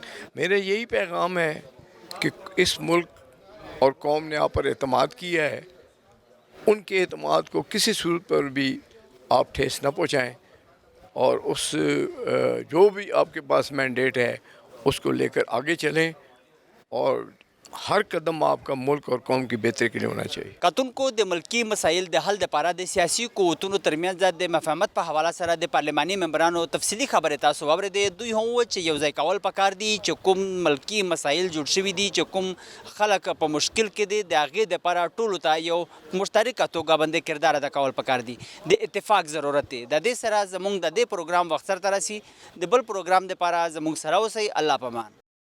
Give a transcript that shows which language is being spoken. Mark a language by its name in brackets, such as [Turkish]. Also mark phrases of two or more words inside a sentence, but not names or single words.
[Urdu] میرا یہی پیغام ہے کہ اس ملک اور قوم نے آپ پر اعتماد کیا ہے ان کے اعتماد کو کسی صورت پر بھی آپ ٹھیس نہ پہنچائیں اور اس جو بھی آپ کے پاس مینڈیٹ ہے اس کو لے کر آگے چلیں اور ہر قدم آپ کا ملک اور قوم کی بہتری کے لیے ہونا چاہیے [Pashto] کتونکو د ملکی مسایل د حل لپاره د سیاسي قوتونو ترمنځ د مفاهمت په حواله سره د پارلماني ممبرانو تفصیلي خبرې تاسو واورېدې دوی هم وویل چې یو ځای کول پکار دي چې کوم ملکی مسایل جوړ شوي دي چې کوم خلک په مشکل کې دي د هغې دپاره ټولو ته یو مشترکه توګه باندې کردار ادا کول پکار دي د اتفاق ضرورت دی د دې سره زموږ د دې پروګرام وخت سرته رسي د بل پروګرام دپاره زموږ سره اوسئ الله پامان